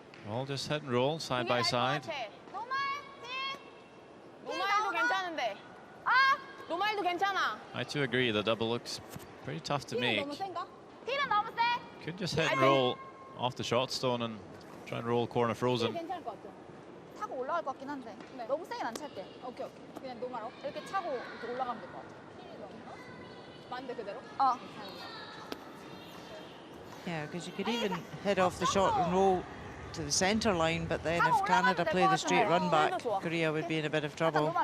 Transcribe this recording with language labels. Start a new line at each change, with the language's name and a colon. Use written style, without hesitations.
English: All just hit and roll side by side.
Korean: 노말. 노말도 괜찮은데. 아. 노말도 괜찮아.
English: I too agree, the double looks pretty tough to make.
Korean: 너무 센가? 힐은 너무 세.
English: Could just hit and roll off the shot stone and try and roll corner frozen.
Korean: 괜찮을 것 같아. 타고 올라갈 것 같긴 한데. 너무 세게 안 찰게. 오케이. 그냥 노마로. 이렇게 차고 이렇게 올라가면 될 것 같아. 반대 그대로?
English: Yeah, because you could even head off the shot and roll to the centre line, but then if Canada play the straight run back, Korea would be in a bit of trouble.